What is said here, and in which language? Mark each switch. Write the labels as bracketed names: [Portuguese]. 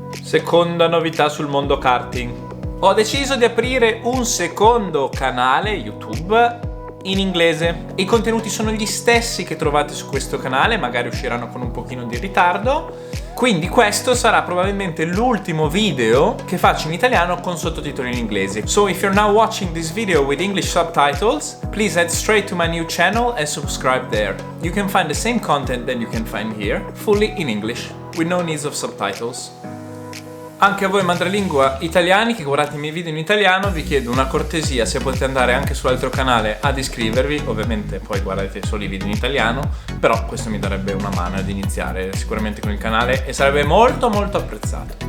[Italian] Seconda novità sul mondo karting. Ho deciso di aprire un secondo canale YouTube in inglese. I contenuti sono gli stessi che trovate su questo canale, magari usciranno con un pochino di ritardo. Quindi questo sarà probabilmente l'ultimo video che faccio in italiano con sottotitoli in inglese. [English] So if you're now watching this video with English subtitles, please head straight to my new channel and subscribe there. You can find the same content that you can find here, fully in English, with no needs of subtitles. [Italian] Anche a voi madrelingua italiani che guardate i miei video in italiano vi chiedo una cortesia, se potete andare anche sull'altro canale ad iscrivervi, ovviamente poi guardate solo i video in italiano, però questo mi darebbe una mano ad iniziare sicuramente con il canale e sarebbe molto apprezzato.